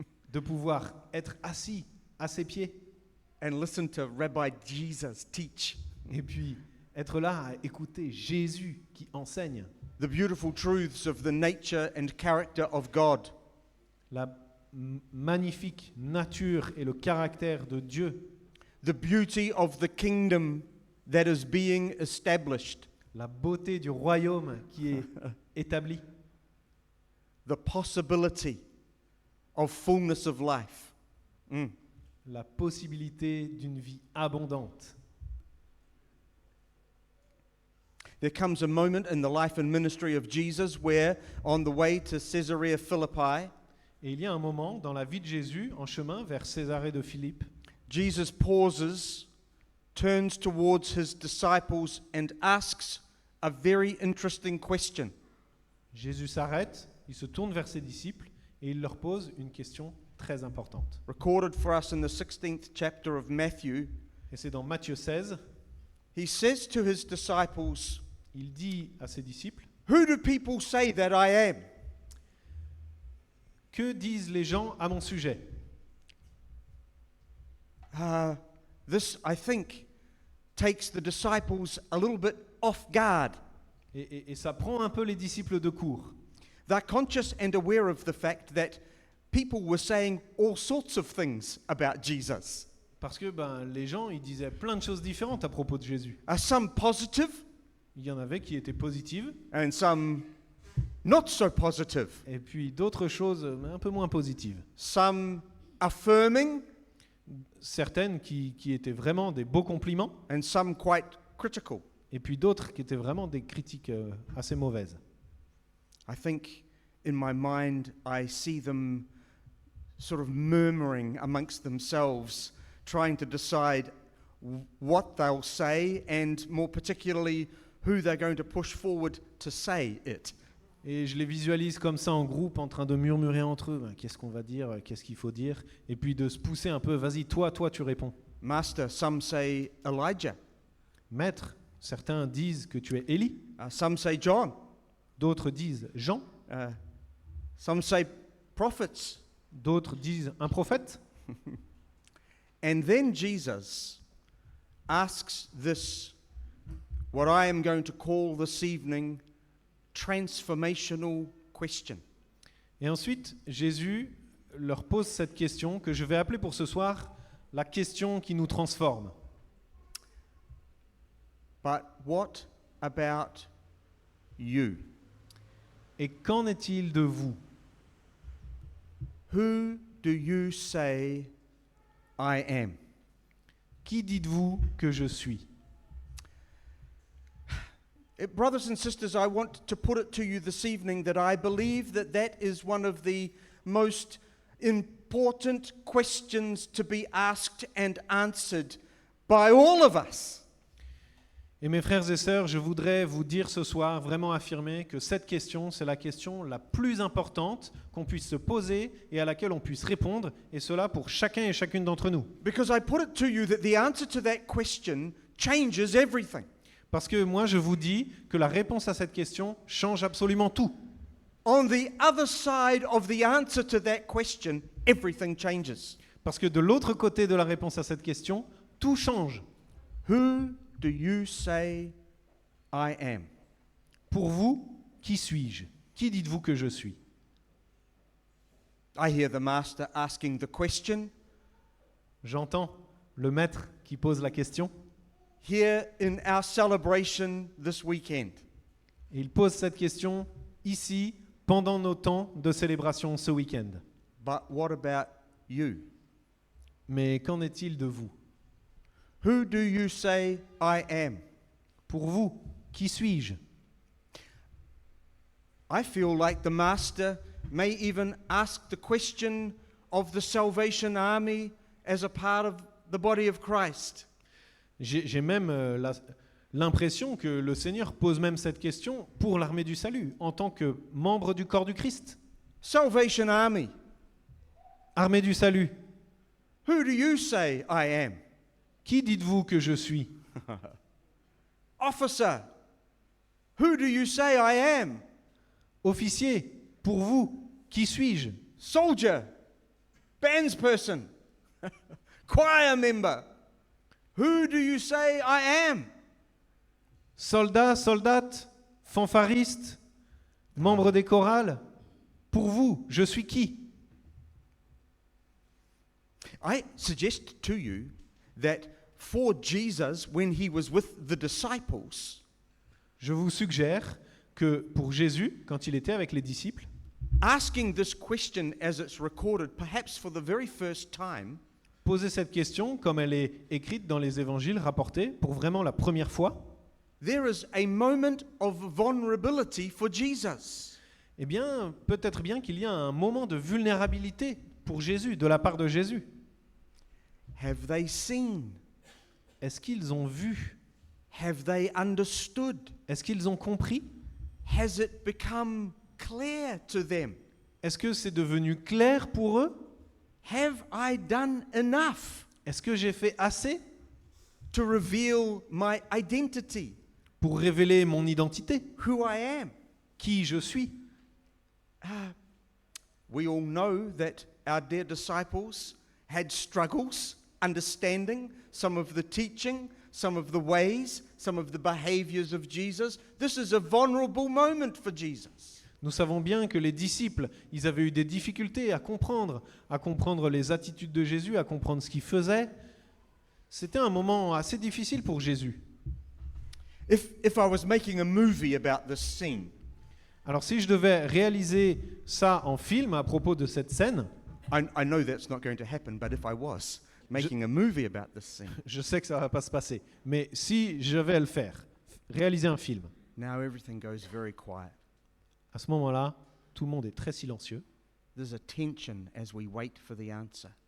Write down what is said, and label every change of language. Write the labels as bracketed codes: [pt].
[fr] De pouvoir être assis à ses pieds. [en] And listen to Rabbi Jesus teach. [fr] Et puis être là à écouter Jésus qui enseigne. [en] The beautiful truths of the nature and character of God. [fr] La magnifique nature et le caractère de Dieu. [en] The beauty of the kingdom that is being established. [fr] La beauté du royaume qui est établi. [en] The possibility of fullness of life. [fr] La possibilité d'une vie abondante. [en] There comes a moment in the life and ministry of Jesus where, on the way to Caesarea Philippi, [fr] et il y a un moment dans la vie de Jésus, en chemin vers Césarée de Philippe, [en] Jesus pauses, turns towards his disciples and asks a very interesting question. [fr] Jésus s'arrête, il se tourne vers ses disciples et il leur pose une question très importante. [en] Recorded for us in the 16th chapter of Matthew. [fr] Et c'est dans Matthieu 16. [en] He says to his disciples, [fr] il dit à ses disciples, [en] Who do people say that I am? [fr] Que disent les gens à mon sujet? [en] This, I think, takes the disciples a little bit off guard. [fr] Et ça prend un peu les disciples de court. [en] They're conscious and aware of the fact that people were saying all sorts of things about Jesus. [fr] Parce que les gens, ils disaient plein de choses différentes à propos de Jésus. [en] Some positive. [fr] Il y en avait qui étaient positives. [en] And some not so positive. [fr] Et puis d'autres choses un peu moins positives. [en] Some affirming. [fr] Certaines qui étaient vraiment des beaux compliments. [en] And some quite critical. [fr] Et puis d'autres qui étaient vraiment des critiques assez mauvaises. [en] I think in my mind I see them sort of murmuring amongst themselves, trying to decide what they'll say and more particularly who they're going to push forward to say it. [fr] Et je les visualise comme ça en groupe en train de murmurer entre eux, qu'est-ce qu'on va dire, qu'est-ce qu'il faut dire, et puis de se pousser un peu, vas-y, toi tu réponds. [en] Master, some say Elijah. [fr] Maître, certains disent que tu es Élie. [en] Some say John. [fr] D'autres disent Jean. [en] Some say prophets. [fr] D'autres disent un prophète. [en] And then Jesus asks this, what I am going to call this evening, transformational question. [fr] Et ensuite, Jésus leur pose cette question que je vais appeler pour ce soir la question qui nous transforme. [en] But what about you? [fr] Et qu'en est-il de vous? [en] Who do you say I am? [fr] Qui dites-vous que je suis? [en] Brothers and sisters, I want to put it to you this evening that I believe that is one of the most important questions to be asked and answered by all of us. [fr] Et mes frères et sœurs, je voudrais vous dire ce soir, vraiment affirmer que cette question, c'est la question la plus importante qu'on puisse se poser et à laquelle on puisse répondre, et cela pour chacun et chacune d'entre nous. [en] Because I put it to you that the answer to that question changes everything. [fr] Parce que moi, je vous dis que la réponse à cette question change absolument tout. [en] On the other side of the answer to that question, everything changes. [fr] Parce que de l'autre côté de la réponse à cette question, tout change. [en] Who do you say I am? [fr] Pour vous, qui suis-je? Qui dites-vous que je suis? [en] I hear the master asking the question. [fr] J'entends le maître qui pose la question. [en] Here in our celebration this weekend. [fr] Et il pose cette question ici, pendant nos temps de célébration ce week-end. [en] But what about you? [fr] Mais qu'en est-il de vous? [en] Who do you say I am? [fr] Pour vous, qui suis-je? [en] I feel like the master may even ask the question of the Salvation Army as a part of the body of Christ. [fr] J'ai même l'impression que le Seigneur pose même cette question pour l'armée du salut, en tant que membre du corps du Christ. [en] Salvation Army. [fr] Armée du salut. [en] Who do you say I am? [fr] Qui dites-vous que je suis? [en] Officer. Who do you say I am? [fr] Officier, pour vous, qui suis-je? [en] Soldier. Bandsperson. Choir member. Who do you say I am? [fr] Soldat, soldate, fanfariste, membre des chorales, pour vous, je suis qui? [en] I suggest to you that for Jesus, when he was with the disciples, [fr] je vous suggère que pour Jésus, quand il était avec les disciples, [en] asking this question as it's recorded, perhaps for the very first time, [fr] poser cette question comme elle est écrite dans les évangiles rapportés pour vraiment la première fois, [en] there is a moment of vulnerability for Jesus. [fr] Eh bien, peut-être bien qu'il y a un moment de vulnérabilité pour Jésus, de la part de Jésus. [en] Have they seen? [fr] Est-ce qu'ils ont vu? [en] Have they understood? [fr] Est-ce qu'ils ont compris? [en] Has it become clear to them? [fr] Est-ce que c'est devenu clair pour eux? [en] Have I done enough? [fr] Est-ce que j'ai fait assez [en] to reveal my identity? [fr] Pour révéler mon identité? [en] Who I am? [fr] Qui je suis? [en] We all know that our dear disciples had struggles understanding some of the teaching, some of the ways, some of the behaviors of Jesus. This is a vulnerable moment for Jesus. [fr] Nous savons bien que les disciples, ils avaient eu des difficultés à comprendre les attitudes de Jésus, à comprendre ce qu'il faisait. C'était un moment assez difficile pour Jésus. [en] If I was making a movie about this scene, [fr] alors si je devais réaliser ça en film à propos de cette scène, [en] I know that's not going to happen, but if I was making a movie about this scene, [fr] je sais que ça va pas se passer, mais si je vais le faire, réaliser un film, [en] now everything goes very quiet. [fr] À ce moment-là, tout le monde est très silencieux. [en] There's a tension as we wait for the answer.